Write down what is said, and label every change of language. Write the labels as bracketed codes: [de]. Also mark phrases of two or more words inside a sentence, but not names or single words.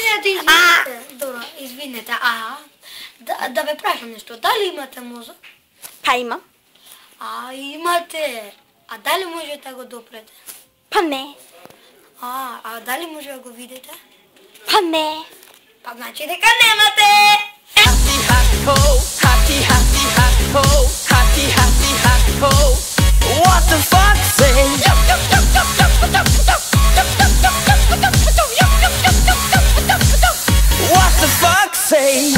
[mk] Добро, извинете, да ве прашам нешто. Дали имате мозок? Па имам. Имате. А дали можете да го допрете? Па не. А дали може да го видите? Па не. Па значи дека немате. [en] What the fuck say? What the fuck say?